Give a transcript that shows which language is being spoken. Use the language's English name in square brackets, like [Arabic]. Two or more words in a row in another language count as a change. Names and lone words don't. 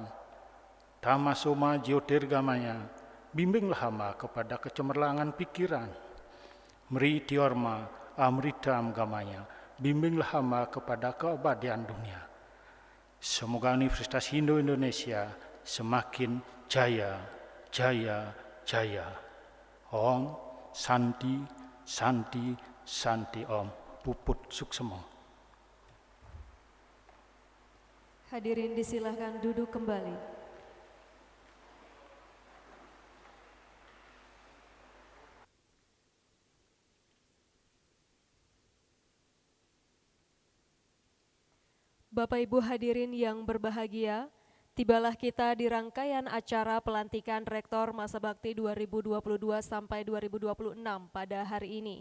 [Sanskrit] Tamasoma Jyotirgamaya, [Indonesian] bimbinglah hamba kepada kecemerlangan pikiran. [Sanskrit] Mritiorma Amritam Gamaya, [Indonesian] bimbinglah hamba kepada keabadian dunia. Semoga Universitas Hindu Indonesia semakin jaya, jaya, jaya. [Sanskrit] Om Santi, Santi, Santi Om. [Balinese] Puput Suksemo. [Indonesian] Hadirin disilahkan duduk kembali. Bapak Ibu hadirin yang berbahagia, tibalah kita di rangkaian acara pelantikan Rektor Masa Bakti 2022 sampai 2026 pada hari ini.